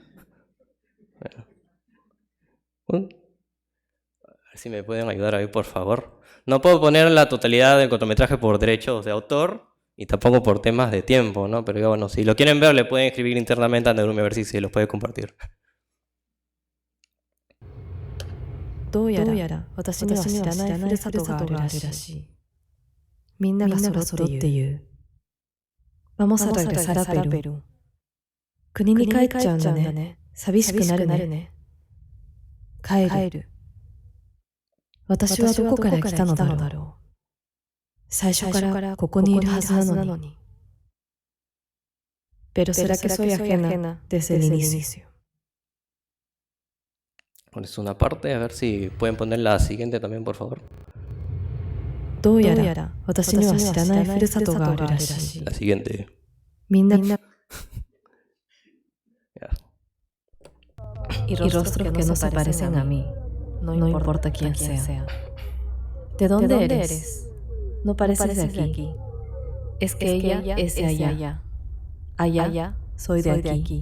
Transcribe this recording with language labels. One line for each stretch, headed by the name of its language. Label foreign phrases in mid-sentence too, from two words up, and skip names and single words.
Spanish: Bueno. A ver si me pueden ayudar ahí, por favor. No puedo poner la totalidad del cortometraje por derechos de autor y tampoco por temas de tiempo, ¿no? Pero bueno, si lo quieren ver, le pueden escribir internamente a Narumi a ver si se los puede compartir.
Japanese: どうやら私には知らないふるさとがあるらしい。みんなが揃って言う。
Spanish: Vamos a regresar a Perú.
Japanese: 国に帰っちゃうんだね。寂しくなるね。帰る。私はどこから来たのだろう。最初からここにいるはずなのに。
Spanish: Pero será que soy ajena desde el inicio. Bueno, es una parte, a ver si pueden poner la siguiente también, por favor.
Japanese: どうやら私には知らないふるさとがあるらしい。
Spanish: La siguiente.
Japanese: みんな
Spanish: Ya. y rostros que no se parecen a mí, no importa quién sea. ¿De dónde eres? No pareces de aquí. Es que ella es de allá. Allá soy de aquí.